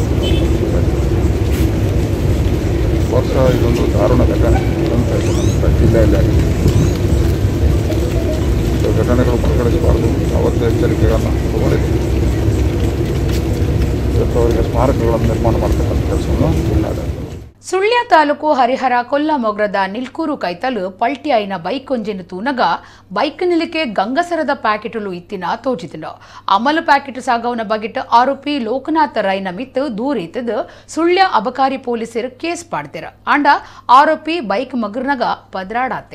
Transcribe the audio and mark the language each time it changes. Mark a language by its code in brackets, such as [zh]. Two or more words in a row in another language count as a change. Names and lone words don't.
[kn] ವರ್ಷ ಇದೊಂದು ದಾರುಣ ಘಟನೆ ಅಂತ ನಮ್ಮ ಜಿಲ್ಲೆಯಲ್ಲಿ ಆಗಿದೆ. ಘಟನೆಗಳು ಮರುಕಳಿಸಬಾರ್ದು. ಅವತ್ತು ಎಚ್ಚರಿಕೆಗಳನ್ನು ತಗೊಂಡಿದ್ದೀವಿ. ಇವತ್ತು ಅವರಿಗೆ ಸ್ಮಾರಕಗಳನ್ನು ನಿರ್ಮಾಣ ಮಾಡತಕ್ಕಂಥ ಕೆಲಸವನ್ನು ಜಿಲ್ಲಾಡಳಿತ. [tcy] ಸುಳ್ಯ ತಾಲೂಕು ಹರಿಹರ ಕೊಲ್ಲ ಮೊಗ್ರದ ನಿಲ್ಕೂರು ಕೈತಲು ಪಲ್ಟಿ ಐನ ಬೈಕ್ ಒಂಜಿನ ತೂನಗ ಬೈಕ್ ನಿಲಿಕೆ ಗಂಗಸರದ ಪ್ಯಾಕೆಟಲು ಇತ್ತಿನ ತೋಜಿತಿನ ಅಮಲು ಪ್ಯಾಕೆಟ್ ಸಾಗವನ ಬಗೆಟ್ ಆರೋಪಿ ಲೋಕನಾಥ್ ರೈನ ಮಿತ್ ದೂರಿತದ ಸುಳ್ಯ ಅಬಕಾರಿ ಪೊಲೀಸರು ಕೇಸ್ ಪಾಡ್ತಿರ ಅಂಡ ಆರೋಪಿ ಬೈಕ್ ಮಗ್ರನಗ ಪದ್ರಾಡಾತೆ.